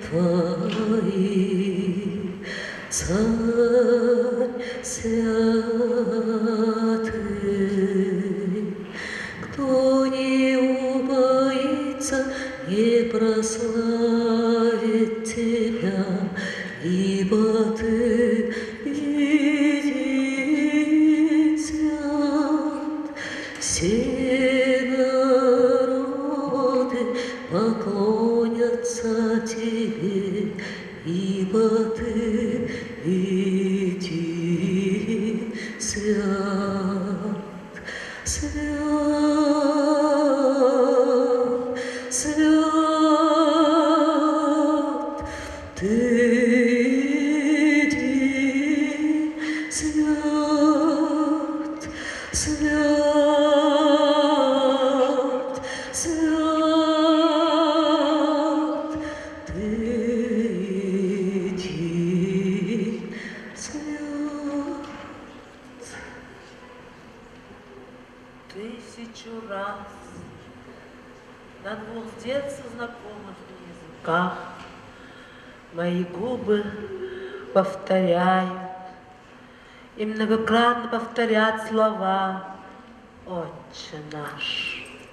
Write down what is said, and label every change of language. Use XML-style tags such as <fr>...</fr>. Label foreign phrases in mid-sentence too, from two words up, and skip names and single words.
<cu>Твои, Царь святый, кто не убоится и прославит Тебя, ибо Ты един свят. Все народы поклонятся Тебе, ибо Ты един свят. Свят, свят, Ты един свят, свят, свят, Ты един свят.</cu> <ru>Тысячу раз на двух с детства знакомых языках мои губы повторяют и многократно повторят слова «Отче наш».</ru>